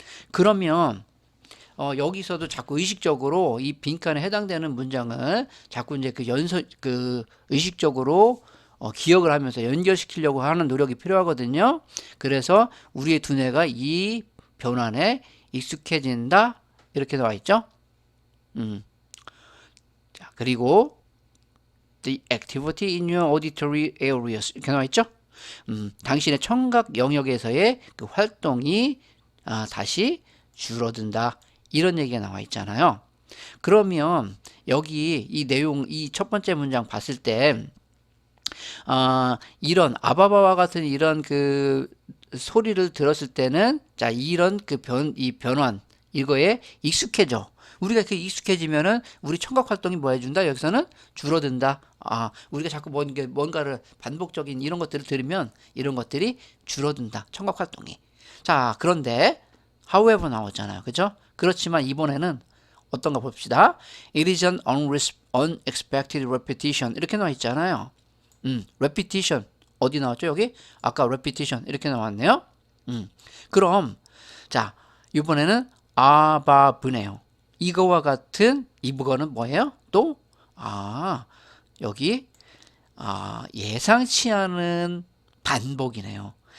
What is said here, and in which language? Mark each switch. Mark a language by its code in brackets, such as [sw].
[ko] 그러면 여기서도 자꾸 의식적으로 이 빈칸에 해당되는 문장을 자꾸 이제 그 의식적으로 기억을 하면서 연결시키려고 하는 노력이 필요하거든요. 그래서 우리의 두뇌가 이 변환에 익숙해진다 이렇게 나와 있죠. 자, 그리고 [en] the activity in your auditory areas [ko] 이렇게 나와 있죠. 당신의 청각 영역에서의 그 활동이 다시 줄어든다 이런 얘기가 나와 있잖아요. 그러면 여기 이 내용 이 첫 번째 문장 봤을 때 이런 아바바와 같은 이런 그 소리를 들었을 때는 자 이런 이 변환 이거에 익숙해져. 우리가 그 익숙해지면은 우리 청각 활동이 뭐 해준다? 여기서는 줄어든다. 우리가 자꾸 뭔가를 반복적인 이런 것들을 들으면 이런 것들이 줄어든다. 청각 활동이. 자, 그런데 however 나오잖아요. 그죠? 그렇지만 이번에는 어떤가 봅시다. [en] It is an unexpected repetition. [ko] 이렇게 나와 있잖아요. repetition. 어디 나왔죠? 여기? 아까 repetition. 이렇게 나왔네요. 그럼, 자, 이번에는 아바브네요. 이거와 같은 이거는 뭐예요? 또, 여기, 예상치 않은 반복이네요.